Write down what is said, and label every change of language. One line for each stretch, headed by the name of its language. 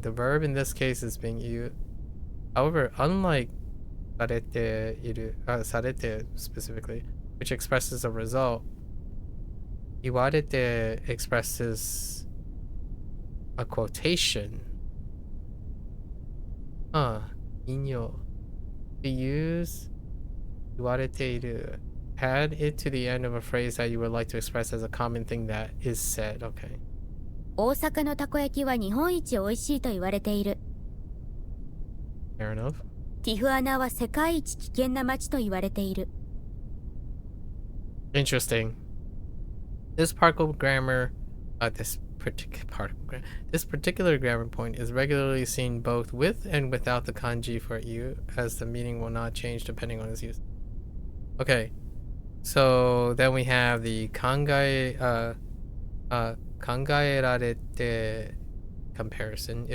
English: The verb in this case is being used. However, unlike sarete specifically, which expresses a result, iwarete expresses a quotation. Inyo. To use iwareteiru, add it to the end of a phrase that you would like to express as a common thing that is said. Okay.
Japanese: 大阪のたこ焼きは日本一美味しいと言われている。
English: Fair enough.
Japanese: ティフアナは世界一危険な街と言われている。
English: Interesting. This particular grammar point is regularly seen both with and without the kanji for you, as the meaning will not change depending on its use. Okay, so then we have the kangaerarete comparison.